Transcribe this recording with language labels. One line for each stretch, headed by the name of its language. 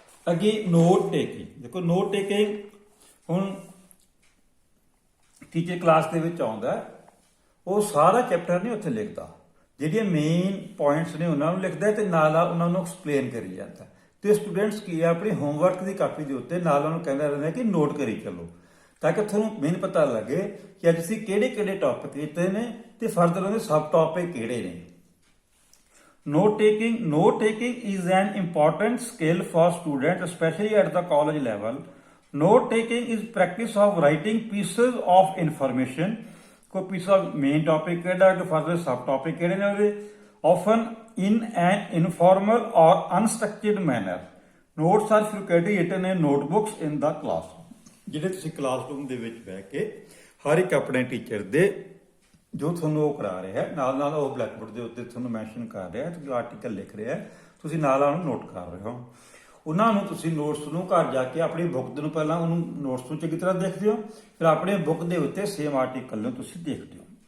Punjabi: ਅੱਗੇ note taking. ਦੇਖੋ note taking ਹੁਣ ਟੀਚਰ ਕਲਾਸ ਦੇ ਵਿੱਚ ਆਉਂਦਾ, ਉਹ ਸਾਰਾ ਚੈਪਟਰ ਨਹੀਂ ਉੱਥੇ ਲਿਖਦਾ, ਜਿਹੜੀਆਂ ਮੇਨ ਪੁਆਇੰਟਸ ਨੇ ਉਹਨਾਂ ਨੂੰ ਲਿਖਦਾ ਤੇ ਨਾਲ ਨਾਲ ਉਹਨਾਂ ਨੂੰ ਐਕਸਪਲੇਨ ਕਰੀ ਜਾਂਦਾ। ਤੇ ਸਟੂਡੈਂਟਸ ਕੀ ਹੈ, ਆਪਣੀ ਹੋਮਵਰਕ ਦੀ ਕਾਪੀ ਦੇ ਉੱਤੇ ਨਾਲ ਉਹਨਾਂ ਨੂੰ ਕਹਿੰਦਾ ਰਹਿੰਦਾ ਕਿ ਨੋਟ ਕਰੀ ਚੱਲੋ, ਤਾਂ ਕਿ ਤੁਹਾਨੂੰ ਮੇਨ ਪਤਾ ਲੱਗੇ ਕਿ ਅੱਜ ਅਸੀਂ ਕਿਹੜੇ ਕਿਹੜੇ ਟੌਪਿਕ ਕੀਤੇ ਨੇ ਤੇ ਫਰਦਰ ਉਹਦੇ ਸਬ ਟੌਪਿਕ ਕਿਹੜੇ ਨੇ।
English: Note taking is an important skill for students, especially at the college level. Note taking is practice of writing pieces of information. ਕੋਈ piece of main topic
Punjabi: ਕਿਹੜਾ ਤੇ
English: further sub topic
Punjabi: ਕਿਹੜੇ ਨੇ ਉਹਦੇ,
English: often in an informal or unstructured manner. Notes are frequently written in notebooks in the classroom.
Punjabi: ਜਿਹੜੇ ਤੁਸੀਂ classroom ਦੇ ਵਿੱਚ ਬਹਿ ਕੇ ਹਰ ਇੱਕ ਆਪਣੇ ਟੀਚਰ ਦੇ ਜੋ ਤੁਹਾਨੂੰ ਉਹ ਕਰਾ ਰਿਹਾ ਹੈ, ਨਾਲ ਨਾਲ ਉਹ ਬਲੈਕ ਬੋਰਡ ਦੇ ਉੱਤੇ ਤੁਹਾਨੂੰ ਮੈਂਸ਼ਨ ਕਰ ਰਿਹਾ ਹੈ, ਤੁਸੀਂ ਆਰਟੀਕਲ ਲਿਖ ਰਿਹਾ ਹੈ, ਤੁਸੀਂ ਨਾਲ ਨਾਲ ਉਹਨੂੰ ਨੋਟ ਕਰ ਰਹੇ ਹੋ। ਉਹਨਾਂ ਨੂੰ ਤੁਸੀਂ ਨੋਟਸ ਨੂੰ ਘਰ ਜਾ ਕੇ ਆਪਣੀ ਬੁੱਕ ਨੂੰ ਪਹਿਲਾਂ ਉਹਨੂੰ ਨੋਟਸ ਨੂੰ ਚੰਗੀ ਤਰ੍ਹਾਂ ਦੇਖਦੇ ਹੋ, ਫਿਰ ਆਪਣੇ ਬੁੱਕ ਦੇ ਉੱਤੇ ਸੇਮ ਆਰਟੀਕਲ ਨੂੰ ਤੁਸੀਂ ਦੇਖਦੇ ਹੋ।